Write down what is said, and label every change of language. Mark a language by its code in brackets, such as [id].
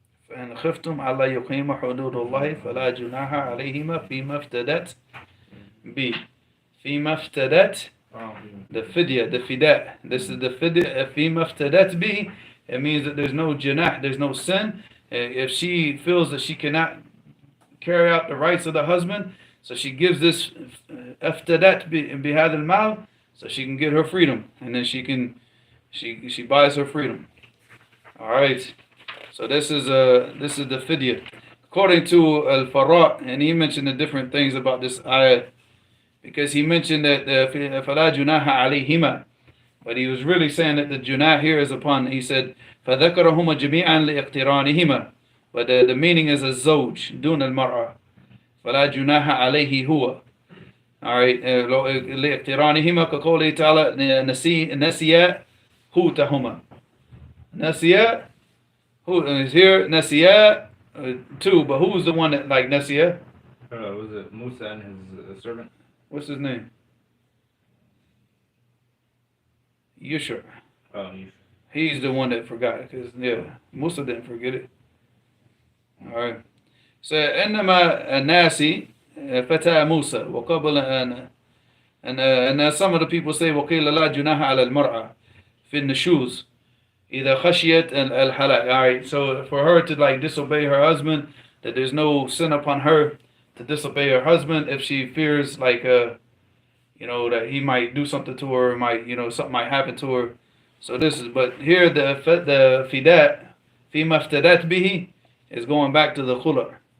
[ar] فإن خفتم ألا يقيم حدود الله فلا جناح عليهما فيما افتدت به. فيما افتدت, [en] the fidya, the fida. This is the fidya. [ar] فيما افتدت به. [en] It means that there's no junah, there's no sin. If she feels that she cannot carry out the rights of the husband, so she gives this aftadat bihad al-mal, so she can get her freedom, and then she buys her freedom. All right. So this is the fidya. According to Al-Farra, and he mentioned the different things about this ayah, because he mentioned that [ar] فَلَا جُنَاحَ عَلَيْهِمَا, [en] but he was really saying that the junah here is upon, he said, [ar] فَذَكَرَهُمَا جَمِيعًا لِإِقْتِرَانِهِمَا, [en] but the meaning is a zawj, [ar] دون المرأة. فَلَا جُنَاحَ عَلَيْهِ هُوَ. Alright, لِإِقْتِرَانِهِمَا كَقَوْلِهِ تَعَالَى نَسِيَا هُوتَهُمَا. [en] Nasiya, who is here? Nasiya, two, but who's the one that like Nasiya? Was it Musa and his servant? What's his name? Yusha. Oh, you. He's the one that forgot it, because, yeah, Musa didn't forget it. All right. [ar] So, إنما الناسي فتى موسى وقبل [en] and some of the people say [ar] وقيل لا جناح على المرأة في النشوز إذا خشيت الحلاق. [en] All right. So for her to like disobey her husband, that there's no sin upon her to disobey her husband if she fears like that he might do something to her, might something might happen to her. So this is, but here the fidat [ar] فيما افتدت به [en] is going back to the khula.